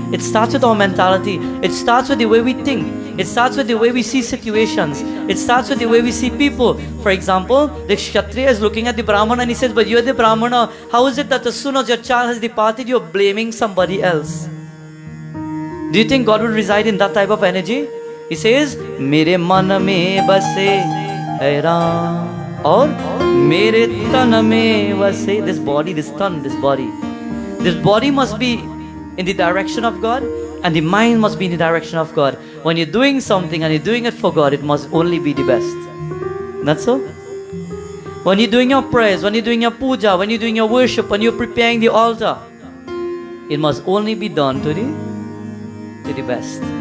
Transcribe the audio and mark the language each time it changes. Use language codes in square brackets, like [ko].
[en] It starts with our mentality. It starts with the way we think. It starts with the way we see situations. It starts with the way we see people. For example, the Kshatriya is looking at the Brahmana and he says, but you're the Brahmana. How is it that as soon as your child has departed, you're blaming somebody else? Do you think God will reside in that type of energy? He says, [hi] मेरे मन में बसे है राम और मेरे तन में वसे. [en] This body, this tongue, this body. This body must be in the direction of God, and the mind must be in the direction of God. When you're doing something and you're doing it for God, it must only be the best. Not so? When you're doing your prayers, when you're doing your puja, when you're doing your worship, when you're preparing the altar, it must only be done to the best.